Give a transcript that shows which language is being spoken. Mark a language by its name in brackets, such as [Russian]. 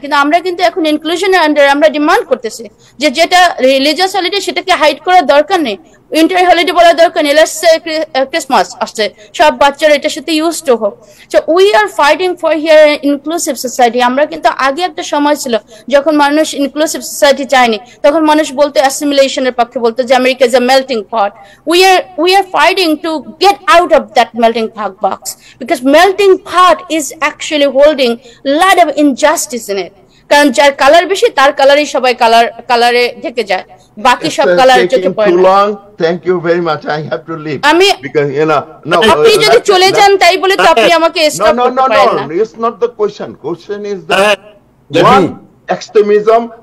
[Bangla] কিন্তু আমরা কিন্তু এখন ইনক্লুশনের আন্ডারে আমরা ডিমান্ড করতেছি যে যেটা রিলিজিয়াস হলিডে সেটাকে হাইড করার দরকার নেই, উইন্টার হলিডে বলার দরকার নেই। [English] let's say [Bangla] ক্রিসমাস আসছে, সব বাচ্চারা এটার সাথে ইউজ টু হোক। [English] So we are fighting for here inclusive society. [Bangla] আমরা কিন্তু আগে একটা সময় ছিল যখন মানুষ ইনক্লুসিভ সোসাইটি চায়নি, তখন মানুষ বলতো অ্যাসিমিলেশনের পক্ষে, বলতো যে [English] America is a melting pot. We are fighting to get out of that melting pot box, because melting pot is actually holding a lot of injustice in it. [Bangla] কারণ যার কালার বেশি তার কালারই সবাই কালারে ঢেকে যায়, বাকি সব কালার চোখে পড়ে না। [English] Thank you very much. I have to leave. Because [Bangla] আপনি যদি চলে যান তাই বলে তো আপনি আমাকে স্টপ করতে পারেন না। [English] No, it's not the question. Question is that one extremism